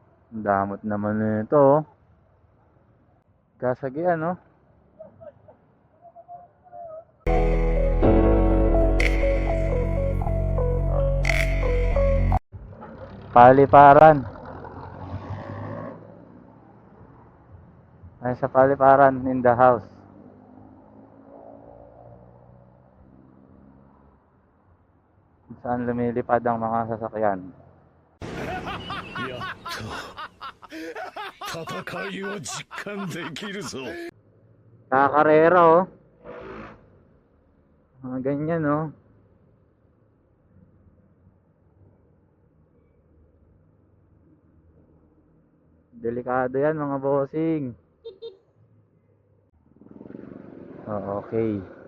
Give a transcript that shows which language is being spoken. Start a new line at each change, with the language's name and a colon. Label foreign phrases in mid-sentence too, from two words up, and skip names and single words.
Filipino: Ang damot naman nito, oh. Kasagian, no? Paliparan. Ay, sa paliparan
English: in the house.
Filipino: Saan lumilipad ang mga sasakyan.
Japanese: やっと戦いを実感できるぞ。
Filipino: Kakarera, oh. Mga ganyan, oh. Delikado yan, mga bossing.
English: Oh, okay.